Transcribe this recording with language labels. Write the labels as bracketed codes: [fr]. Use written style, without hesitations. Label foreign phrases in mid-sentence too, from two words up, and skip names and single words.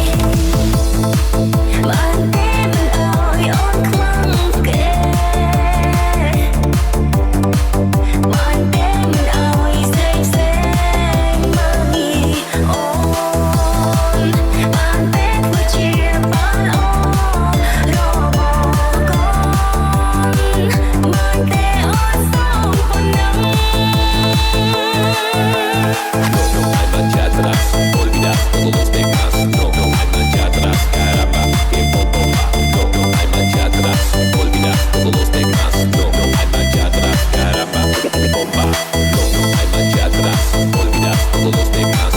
[km] បានទេមិនឲ្យអូនខ្លាំងគេបានទេមិនឲ្យស្រីផ្សេងមកនេះអូនបានទេធ្វើជាបានអូនរកកូនបានទេអូនសូមប៉ុណ្ណឹង [es] No hay marcha atrás, olvidar todos los pecados. No hay marcha atrás, caramba, que bomba. No hay marcha atrás, olvidar todos los pecados. No hay marcha atrás, caramba, que bomba. No hay marcha atrás, olvidar todos los pecados.